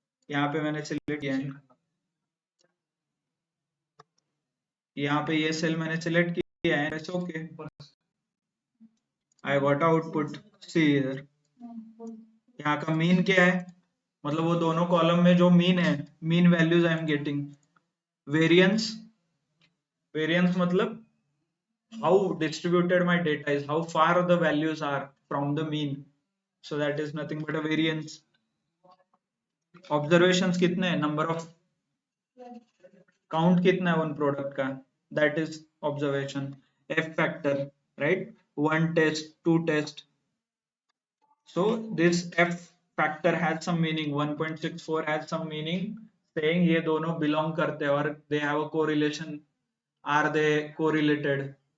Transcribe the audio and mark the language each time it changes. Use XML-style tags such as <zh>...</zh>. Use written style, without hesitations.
<hi>यहाँ पे मैंने सिलेक्ट किया है, यहाँ पे ये सेल मैंने सिलेक्ट किया है.</hi> <en>It's okay, I got output.</en> <hi>See here, यहाँ का मीन क्या है, मतलब वो दोनों कॉलम में जो मीन है,</hi> <en>Mean values I am getting. Variance,</en> <hi>variance मतलब</hi> <en>how distributed my data is, how far the values are from the mean, so that is nothing but a variance.</en> <hi>Observations कितने हैं,</hi> <en>number of count</en> <hi>कितना है one product का,</hi> <en>that is observation. F factor, right, one test, two test. So this F factor has some meaning, 1.64 has some meaning, saying</en> <hi>ये दोनों belong करते हैं</hi> <en>और they have a correlation, are they correlated.</en>